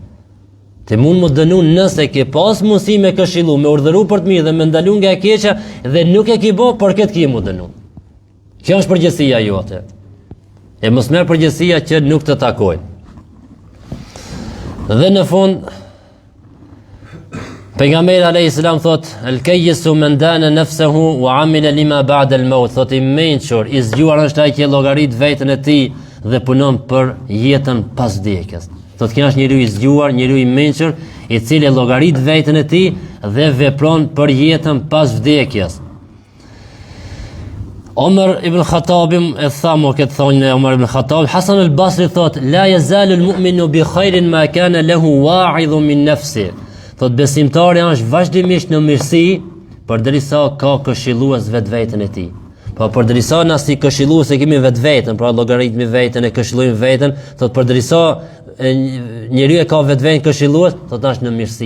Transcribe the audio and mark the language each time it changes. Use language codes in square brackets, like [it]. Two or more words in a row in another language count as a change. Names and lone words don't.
[sq] Ti mund mu dënu nëse ke pas mundësi me këshilu, me urdhëru për të mirë dhe me ndalu nga e keqa dhe nuk e ki bo, për këtë ki mu dënu. Kjo është përgjësia jote. E mos merr përgjësia që nuk të takojnë. Dhe në fund, pejgamberi [ar] عليه السلام [sq] thot, [ar] الكيس من دان نفسه وعمل لما بعد الموت. [sq] Thot i mençur, i zgjuar është ai që llogarit veten e tij dhe punon për jetën pas vdekjes. Thot kjo është njeriu i zgjuar, njeriu i mençur, i cili llogarit veten e tij dhe vepron për jetën pas vdekjes. Omar ibn Khattab e thamu këtë thonë Omar ibn Khattab, Hasan al-Basri thot, [ar] لا يزال المؤمن بخير ما كان له واعظ من نفسه. [sq] Thot besimtari është vazhdimisht në mirësi përderisa ka këshillues vetveten e tij. Po përderisa na si këshillues e kemi vetveten, pra llogaritmi veten e këshillojmë veten, thot përderisa njeriu e ka vetveten këshillues, thot është në mirësi.